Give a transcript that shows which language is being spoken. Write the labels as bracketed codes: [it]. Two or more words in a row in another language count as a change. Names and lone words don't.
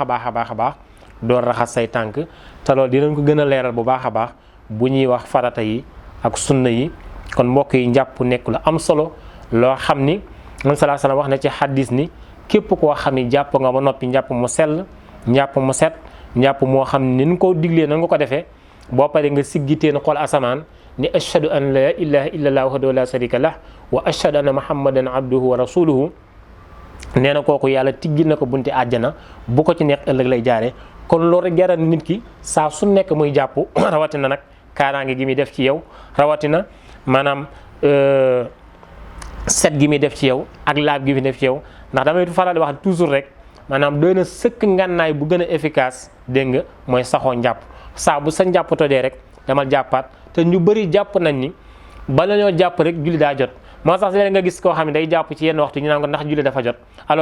[wo] baax door raxas say tànk te loolu dinañ ko gën a leeral bu baax a baax bu ñuy wax farata yi ak sunna yi kon mbokk yi njàpp nekk lu am solo loo xam ni man salaa salaam wax na ci xaddis ni képp koo xam ni jàpp nga ba noppi njàpp mu sell njàpp mu set njàpp moo xam ni ñu ko diglee na nga ko defee boo paree nga siggiteen xool asamaan ni [ar] أشهد أن لا إله إلا الله وحده لا شريك له وأشهد أن محمدا عبده ورسوله [wo] nee na kooku yàlla tiggil na ko bunti àjjana bu ko ci neex ëllëg lay jaare kon loolu rek jaral nit ki saa su nekk muy jàpp rawatina nag kaaraange gi muy def ci yow rawatina maanaam set gi muy def ci yow ak laab gi muy def ci yow ndax damay faral di wax toujours rek maanaam doy na sëkk ngànnaay bu gën a efficace dégg nga mooy saxoo njàpp saa bu sa njàpp tojee rek dama jàppaat te ñu bëri jàpp nañ ni bala ñoo jàpp rek julli daa jot moo tax léeg nga gis koo xam ne day jàpp ci yenn waxtu ñu naan ko ndax julli dafa jot alors